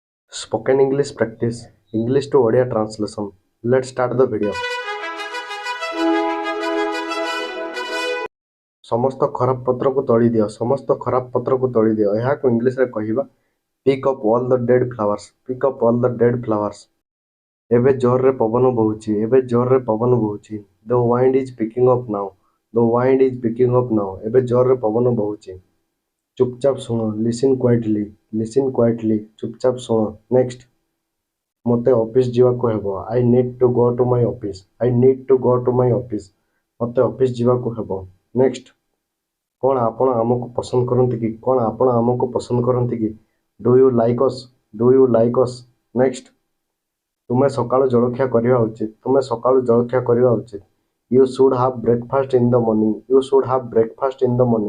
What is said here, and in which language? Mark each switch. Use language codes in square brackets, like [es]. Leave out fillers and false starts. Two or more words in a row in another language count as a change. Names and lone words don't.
[en] Spoken English practice, English to Odia translation. Let's start the video. [or] ସମସ୍ତ ଖରାପ ପତ୍ରକୁ ତୋଳି ଦିଅ, ସମସ୍ତ ଖରାପ ପତ୍ରକୁ ତୋଳି ଦିଅ। ଏହାକୁ ଇଂଲିଶରେ କହିବା [en] pick up all the dead flowers, pick up all the dead flowers. [or] ଏବେ ଜୋରରେ ପବନ ବହୁଛି, ଏବେ ଜୋରରେ ପବନ ବହୁଛି। [en] The wind is picking up now, the wind is picking up now. [or] ଏବେ ଜୋରରେ ପବନ ବହୁଛି। ଚୁପଚାପ ଶୁଣ, [en] listen quietly, listen quietly. [or] ଚୁପଚାପ ଶୁଣ। ନେକ୍ସଟ, ମୋତେ ଅଫିସ ଯିବାକୁ ହେବ। [en] I need to go to my office, I need to go to my office. [or] ମୋତେ ଅଫିସ ଯିବାକୁ ହେବ। ନେକ୍ସଟ, କ'ଣ ଆପଣ ଆମକୁ ପସନ୍ଦ କରନ୍ତି କି? କ'ଣ ଆପଣ ଆମକୁ ପସନ୍ଦ କରନ୍ତି କି? [en] do you like us, do you like us? [or] ନେକ୍ସଟ, ତୁମେ ସକାଳୁ ଜଳଖିଆ କରିବା ଉଚିତ, ତୁମେ ସକାଳୁ ଜଳଖିଆ କରିବା ଉଚିତ। [en] You should have breakfast in the morning, you should have breakfast in the morning.